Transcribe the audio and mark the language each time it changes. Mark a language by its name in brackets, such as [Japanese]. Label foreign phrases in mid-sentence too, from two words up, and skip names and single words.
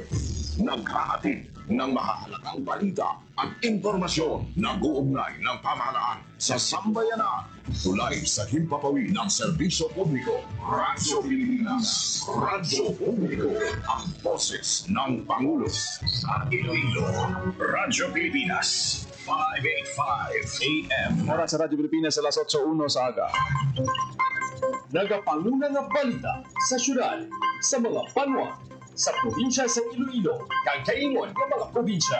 [Filipino] Naghahatid ng mahalagang balita at impormasyon na guugnay ng pamahalaan sa sambayanan. Tulay sa himpapawid ng serbisyo publiko. Radyo Pilipinas. Radyo Publiko. Ang boses ng Pangulo. [Hiligaynon] Sa Iloilo. Radyo Pilipinas. 585 AM. Oras sa Radyo Pilipinas alas 8:01 sa aga. Nagapanguna nga balita sa syudad, sa mga banwa, sa probinsya sa Iloilo, kag kaingon ng mga probinsya.